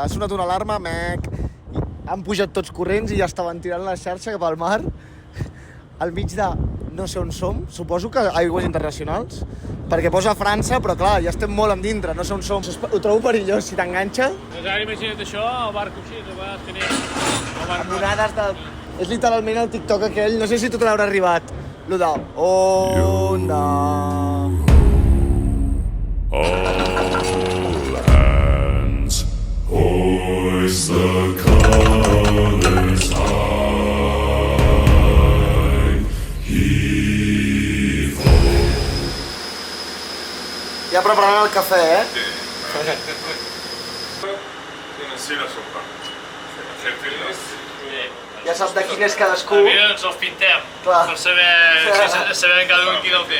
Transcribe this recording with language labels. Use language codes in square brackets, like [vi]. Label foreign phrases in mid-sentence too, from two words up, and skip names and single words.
[ca] Ha sonat una alarma, mec, i han pujat tots corrents i ja estaven tirant la xarxa cap al mar, al mig de no sé on som, suposo que aigües internacionals, perquè posa França, però clar, ja estem molt endintre, no sé on som. Ho trobo perillós, si t'enganxa. Doncs ara imagina't això, el barco així, a vegades que anem... Amb onades de... És literalment el TikTok aquell, no sé si tu te l'haurà arribat, lo de... Onda... [en] All hands, hoist the colors high, heave ho. [ca] Ja preparant el cafè, eh? Sí, la sopa. Ja saps de quin és cadascú. Mira, ens els pintem, Clar. per saber cada un quin el té.